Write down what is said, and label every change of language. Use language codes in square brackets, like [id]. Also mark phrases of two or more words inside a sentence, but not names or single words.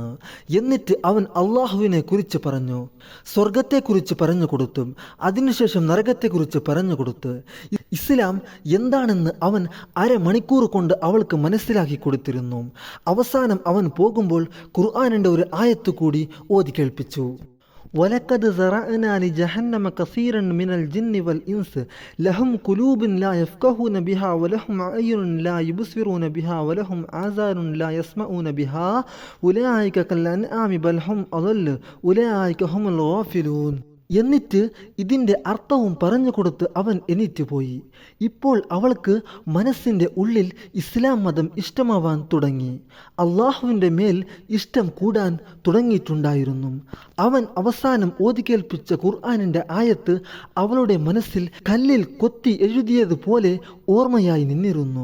[ml] എന്നിട്ട് അവൻ അള്ളാഹുവിനെ കുറിച്ച് പറഞ്ഞു, സ്വർഗത്തെക്കുറിച്ച് പറഞ്ഞു കൊടുത്തു, അതിനുശേഷം നരകത്തെക്കുറിച്ച് പറഞ്ഞു കൊടുത്ത് ഇസ്ലാം എന്താണെന്ന് അവൻ അരമണിക്കൂർ കൊണ്ട് അവൾക്ക് മനസ്സിലാക്കി കൊടുത്തിരുന്നു. അവസാനം അവൻ പോകുമ്പോൾ ഖുർആനിൻ്റെ ഒരു ആയത്ത് കൂടി ഓതി കേൾപ്പിച്ചു. [ar] وَلَقَدْ ذَرَأْنَا لِجَهَنَّمَ كَثِيرًا مِنَ الْجِنِّ وَالْإِنسِ لَهُمْ قُلُوبٌ لَا يَفْقَهُونَ بِهَا وَلَهُمْ أَعْيُنٌ لَا يُبْصِرُونَ بِهَا وَلَهُمْ آذَانٌ لَا يَسْمَعُونَ بِهَا أُولَئِكَ كَالْأَنْعَامِ بَلْ هُمْ أَضَلُّ أُولَئِكَ هُمُ الْغَافِلُونَ. [ml] എന്നിട്ട് ഇതിൻ്റെ അർത്ഥവും പറഞ്ഞു കൊടുത്ത് അവൻ എണീറ്റുപോയി. ഇപ്പോൾ അവൾക്ക് മനസ്സിൻ്റെ ഉള്ളിൽ ഇസ്ലാം മതം ഇഷ്ടമാവാൻ തുടങ്ങി. അള്ളാഹുവിൻ്റെ മേൽ ഇഷ്ടം കൂടാൻ തുടങ്ങിയിട്ടുണ്ടായിരുന്നു. അവൻ അവസാനം ഓതിക്കേൽപ്പിച്ച ഖുർആനിൻ്റെ ആയത്ത് അവളുടെ മനസ്സിൽ കല്ലിൽ കൊത്തി എഴുതിയതുപോലെ ഓർമ്മയായി നിന്നിരുന്നു.